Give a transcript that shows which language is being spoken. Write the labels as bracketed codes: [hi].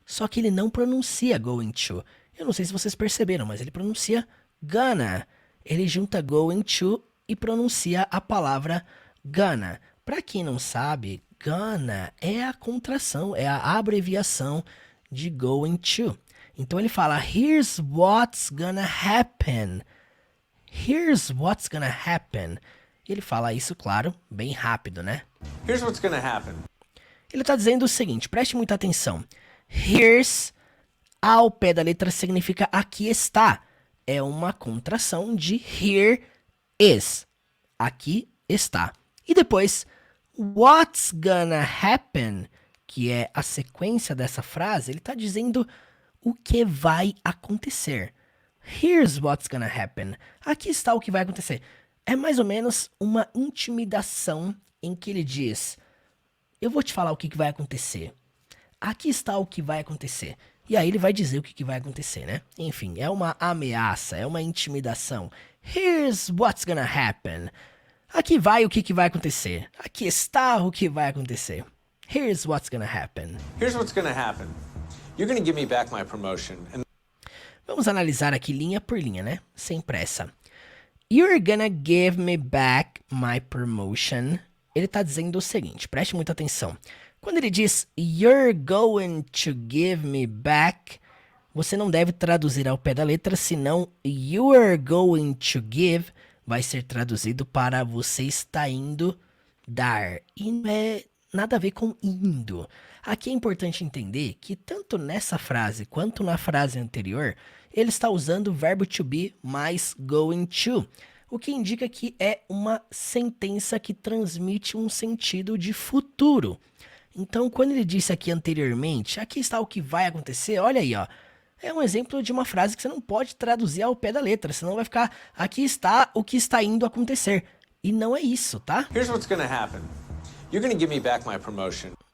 [pt] Só que ele não pronuncia going to. Eu não sei se vocês perceberam, mas ele pronuncia gonna. Ele junta going to e pronuncia a palavra gonna. Para quem não sabe, gonna é a contração, é a abreviação de going to. Então ele fala [en] here's what's gonna happen. Here's what's gonna happen. [pt] E ele fala isso, claro, bem rápido, né? [en] Here's what's going to happen. [pt] Ele está dizendo o seguinte, preste muita atenção. Here's, ao pé da letra, significa aqui está. é uma contração de here is. Aqui está. E depois, [en] what's gonna happen, [pt] que é a sequência dessa frase, ele está dizendo o que vai acontecer. [en] Here's what's gonna happen. [pt] Aqui está o que vai acontecer. É mais ou menos uma intimidação em que ele diz, eu vou te falar o que vai acontecer. Aqui está o que vai acontecer. E aí ele vai dizer o que vai acontecer, né? Enfim, é uma ameaça, é uma intimidação. [en] Here's what's gonna happen. [pt] Aqui vai o que vai acontecer. Aqui está o que vai acontecer. [en] Here's what's gonna happen. Here's what's gonna happen. You're gonna give me back my promotion. [pt] Vamos analisar aqui linha por linha, né? Sem pressa. [en] You're gonna give me back my promotion. [pt] Ele está dizendo o seguinte, preste muita atenção. Quando ele diz [en] you're going to give me back, [pt] você não deve traduzir ao pé da letra, senão [en] you're going to give [pt] vai ser traduzido para você está indo dar. E não é nada a ver com indo. Aqui é importante entender que tanto nessa frase quanto na frase anterior, ele está usando o verbo to be mais going to, o que indica que é uma sentença que transmite um sentido de futuro. Então, quando ele disse aqui anteriormente, aqui está o que vai acontecer, olha aí, ó. É um exemplo de uma frase que você não pode traduzir ao pé da letra, senão vai ficar, aqui está o que está indo acontecer. E não é isso, tá? [en] Here's what's gonna happen. You're gonna give me back my promotion.